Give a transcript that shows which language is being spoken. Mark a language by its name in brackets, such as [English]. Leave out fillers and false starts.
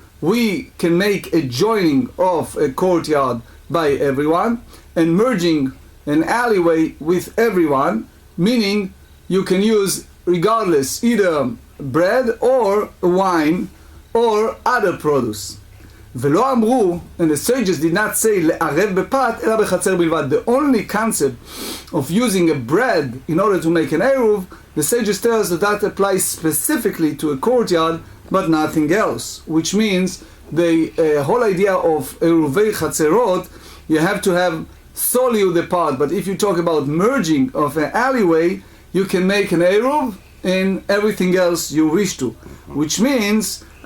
[English] we can make a joining of a courtyard by everyone and merging an alleyway with everyone, meaning you can use regardless either bread or wine or other produce. [Hebrew] ולא אמרו, [English] and the sages did not say [Hebrew] לערב בפת אלא בחצר בלבד. [English] The only concept of using a bread in order to make an eruv, the sages tell us that that applies specifically to a courtyard but nothing else, which means the whole idea of eruvei chatzerot, you have to have solely apart, but if you talk about merging of an alleyway, you can make an eruv in everything else you wish to, which means